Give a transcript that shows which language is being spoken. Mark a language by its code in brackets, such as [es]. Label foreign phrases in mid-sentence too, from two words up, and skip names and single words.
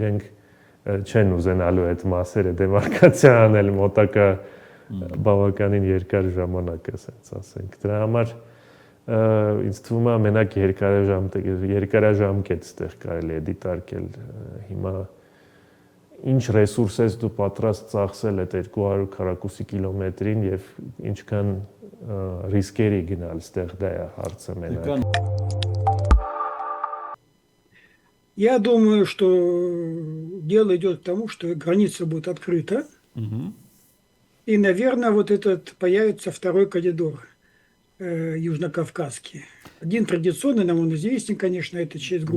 [hy] իրենք չեն ուզենալու այդ մասերը դեմարկացիա անել մոտակա բավականին երկար ժամանակ ասենց ասենք դրա համար ինձ թվում է մենակ երկարաժամկետ ստեղ կարելի է դիտարկել հիմա ինչ ռեսուրս ես դու պատրաստ ծախսել այդ 200 քառակուսի կիլոմետրին եւ ինչքան ռիսկերի գնալ ստեղ դա է հարցը մենակ [ru] Я думаю, что дело идет к тому, что граница будет открыта. И, наверное, вот этот появится второй коридор южнокавказский. Один традиционный, нам он известен, конечно, это через Грузию.